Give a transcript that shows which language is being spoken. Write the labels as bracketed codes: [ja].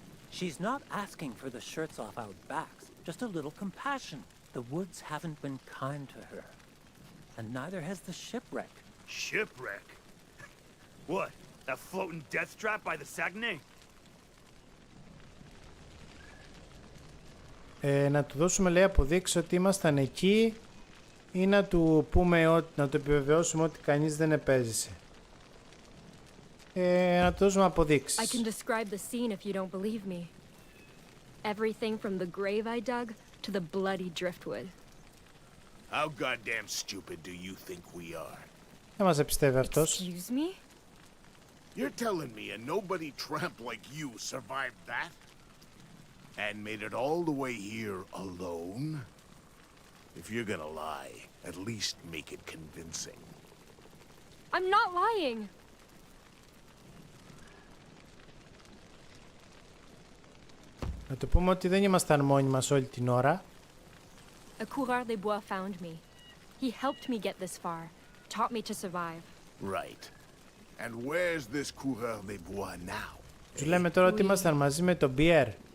[en] She's not asking for the shirts off our backs. Just a little compassion. The woods haven't been kind to her. And neither has the shipwreck. Shipwreck? What? That floating death trap by the Saguenay? [el] Να του δώσουμε, λέει, αποδείξει ότι ήμασταν εκεί ή να του πούμε, να του επιβεβαιώσουμε ότι κανείς δεν επέζησε. Να του δώσουμε [en] I [el] αποδείξεις. [en] can describe the scene if you don't believe me. Everything from the grave I dug to the bloody driftwood. How goddamn stupid do you think we are? [el] Δεν μας επιστεύει αυτός. [en] Excuse me? You're telling me a nobody tramp like you survived that? And made it all the way here alone? If you're gonna lie, at least make it convincing. I'm not lying. [el] Να του πούμε ότι δεν ήμασταν μόνοι μας όλη την ώρα. [en] A coureur des bois found me. He helped me get this far, taught me to survive. Right. And where's this coureur des bois now? [el] Τους λέμε τώρα ότι ήμασταν μαζί με τον Πιέρ.